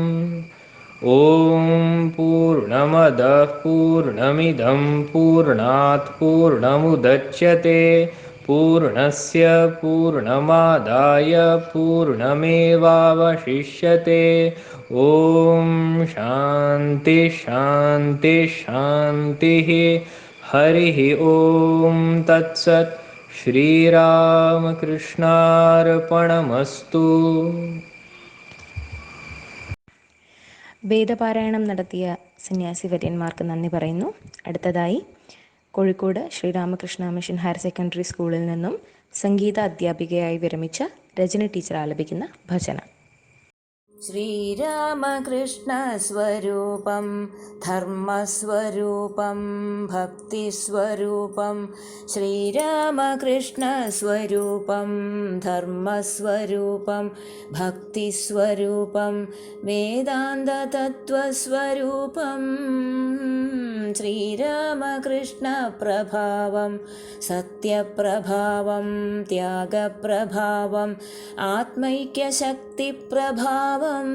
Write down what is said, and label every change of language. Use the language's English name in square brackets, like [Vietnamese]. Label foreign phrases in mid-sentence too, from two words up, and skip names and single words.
[Sanskrit] ॐ पूर्णमदः पूर्णमिदं पूर्णात् पूर्णमुदच्यते पूर्णस्य पूर्णमादाय पूर्णमेवावशिष्यते. ॐ शान्ति शान्ति शान्तिः. हरिः ॐ. तत्सत्. ശ്രീരാമകൃഷ്ണാർപ്പണമസ്തു. [Malayalam] വേദപാരായണം നടത്തിയ സന്യാസിവര്യന്മാർക്ക് നന്ദി പറയുന്നു. അടുത്തതായി കോഴിക്കോട് ശ്രീരാമകൃഷ്ണ മിഷൻ ഹയർ സെക്കൻഡറി സ്കൂളിൽ നിന്നും സംഗീത അധ്യാപികയായി വിരമിച്ച രജനി ടീച്ചർ ആലപിക്കുന്ന ഭജന. [Sanskrit] श्रीरामकृष्णस्वरूपं धर्मस्वरूपं भक्तिस्वरूपं श्रीरामकृष्णस्वरूपं धर्मस्वरूपं भक्तिस्वरूपं वेदान्ततत्त्वस्वरूपं श्रीरामकृष्णप्रभावं सत्यप्रभावं त्यागप्रभावम् आत्मैक्यशक्तिप्रभावं